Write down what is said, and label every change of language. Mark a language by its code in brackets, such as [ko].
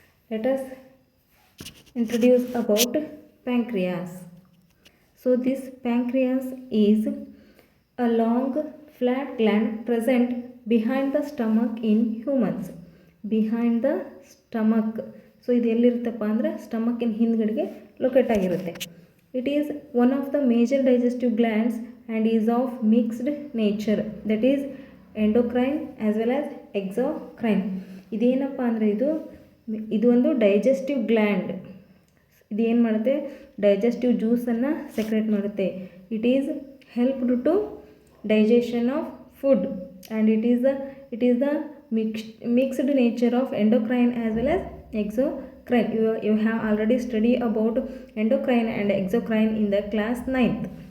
[en] Let us introduce about pancreas. So this pancreas is a long flat gland present behind the stomach in humans. Behind the stomach. [kn] So ಇದು ಎಲ್ಲಿರುತ್ತಪ್ಪ ಅಂದರೆ ಸ್ಟಮಕ್ಕಿನ ಹಿಂದ್ಗಡೆಗೆ locate ಆಗಿರುತ್ತೆ. [en] It is one of the major digestive glands and is of mixed nature, that is endocrine as well as exocrine. [kn] ಇದೇನಪ್ಪ ಅಂದರೆ ಇದು ಒಂದು digestive gland. ಇದು ಏನು ಮಾಡುತ್ತೆ, ಡೈಜೆಸ್ಟಿವ್ ಜ್ಯೂಸನ್ನು ಸೆಕ್ರೇಟ್ ಮಾಡುತ್ತೆ. [en] It is helped to digestion of food and it is the mixed nature of endocrine as well as exocrine. You have already studied about endocrine and exocrine in the class 9th.